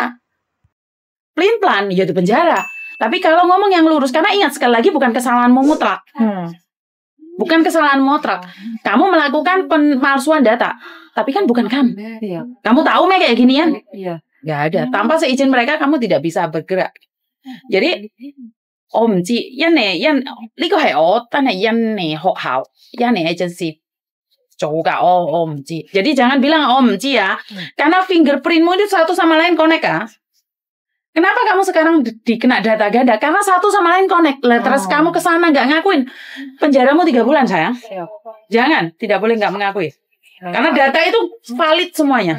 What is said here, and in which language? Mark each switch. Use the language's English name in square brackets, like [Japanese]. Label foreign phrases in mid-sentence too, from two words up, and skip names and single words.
[Indonesian] Kalau dia ngomongnya pelin-pelan, ya di penjara. Tapi kalau ngomong yang lurus, karena ingat sekali lagi bukan kesalahanmu mutlak. Bukan kesalahan mutlak. Kamu melakukan pemalsuan data, tapi kan bukan kamu. Iya. Kamu tahu kayak ginian? Iya. Nggak ada. Tanpa seizin mereka, kamu tidak bisa bergerak. [Cantonese] Jadi 我唔知，因為呢個係我真係印尼學校、印尼 agency 做㗎，我唔知。 [Indonesian] Jadi jangan bilang [Cantonese] 我唔知 [Indonesian] ya, karena fingerprintmu itu satu sama lain connect kan. Kenapa kamu sekarang dikena data ganda? Karena satu sama lain connect. Terus kamu kesana nggak ngakuin, penjaramu 3 bulan sayang. Jangan, tidak boleh nggak mengakui. Karena data itu valid semuanya.